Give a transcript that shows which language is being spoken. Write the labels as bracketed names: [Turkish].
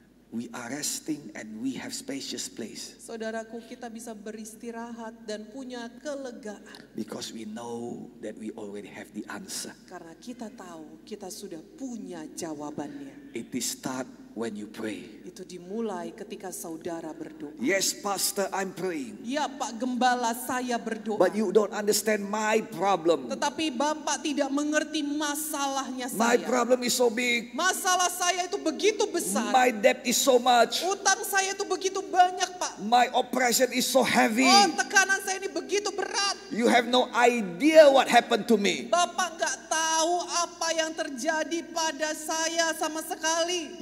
[English] We are resting and we have spacious place [Indonesian] Saudaraku, kita bisa beristirahat dan punya kelegaan. [English] because we know that we already have the answer. [Indonesian] Karena kita tahu kita sudah punya jawabannya. [English] It is start when you pray. [Indonesian] Itu dimulai ketika saudara berdoa. [English] Yes, Pastor, I'm praying. [Indonesian] Ya Pak Gembala, saya berdoa. [English] But you don't understand my problem. [Indonesian] Tetapi Bapak tidak mengerti masalahnya [English] My [Indonesian] saya. [English] problem is so big. [Indonesian] Masalah saya itu begitu besar. [English] My debt is so much. [Indonesian] Utang saya itu begitu banyak Pak. [English] My oppression is so heavy. [Indonesian] Oh, tekanan saya ini begitu berat. [English] You have no idea what happened to me. [Indonesian] Bapak gak tahu apa yang terjadi pada saya sama sekali.